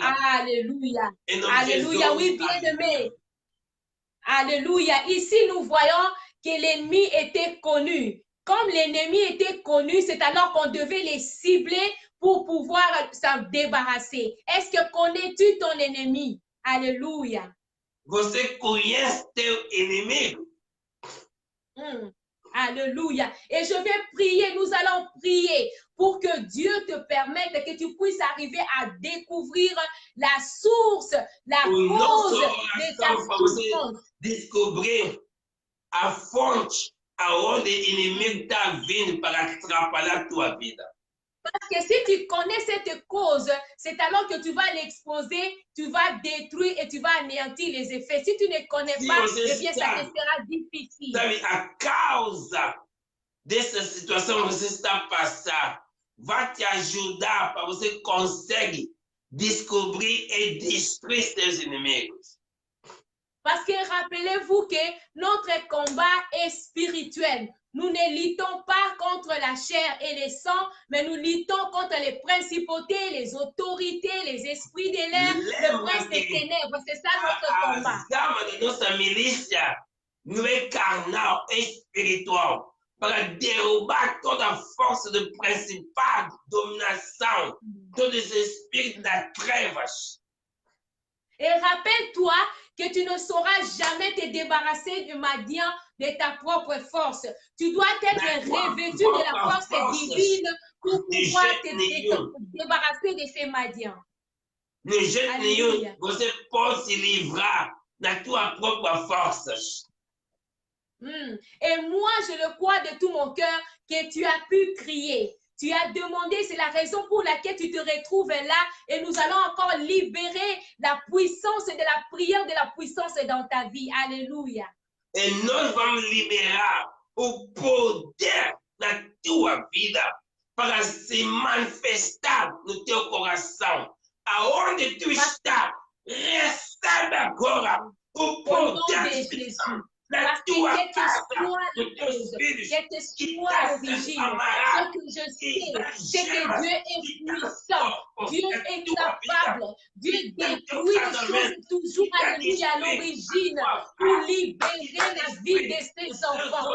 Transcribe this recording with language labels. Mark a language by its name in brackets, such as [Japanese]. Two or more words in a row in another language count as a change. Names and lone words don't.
[French] Alléluia. Alléluia. Oui, bien-aimé. Alléluia. Ici, nous voyons que l'ennemi était connu. Comme l'ennemi était connu, c'est alors qu'on devait les cibler pour pouvoir s'en débarrasser. Est-ce que connais-tu ton ennemi? Alléluia. [Portuguese] Você conhece teu inimigo? [French] Alléluia. Et je vais prier, nous allons prier pour que Dieu te permette que tu puisses arriver à découvrir la source, la cause de ta souffrance. [Portuguese] Descobrir a fonte aonde o inimigo está vindo para atrapalhar a tua vida. [French] Parce que si tu connais cette cause, c'est alors que tu vas l'exposer, tu vas détruire et tu vas anéantir les effets. Si tu ne connais pas, eh bien, ça te sera difficile. [Portuguese] Sabe, a causa dessa situação que você está passando vai te ajudar para você conseguir descobrir e destruir seus inimigos. [French] Parce que rappelez-vous que notre combat est spirituel. Nous ne luttons pas contre la chair et le sang, mais nous luttons contre les principautés, les autorités, les esprits de l'air, le prince des ténèbres. C'est ça notre combat. [Portuguese] A arma da nossa milícia não é carnal, é espiritual. Para derrubar toda a força do principado, dominação, todos os espíritos das trevas. [French] Et rappelle-toi que tu ne sauras jamais te débarrasser du Madian de ta propre force. Tu dois être revêtu de la force divine pour pouvoir te débarrasser de ces Madians. [Portuguese] De jeito nenhum, você pode se livrar da tua própria força. [French] Et moi, je le crois de tout mon cœur que tu as pu crier. Tu as demandé, c'est la raison pour laquelle tu te retrouves là et nous allons encore libérer la puissance de la prière, de la puissance dans ta vie. Alléluia. [Portuguese] Et nós vamos liberar o poder na tua vida para se manifestar no teu coração. Aonde tu está, recebe agora o poder de Jésus. [French] Parce que quel que soit la cause, quel que soit l'origine, ce que je sais, c'est que Dieu est puissant, Dieu est capable, Dieu détruit les choses toujours, alléluia, à l'origine pour libérer la vie de ses enfants.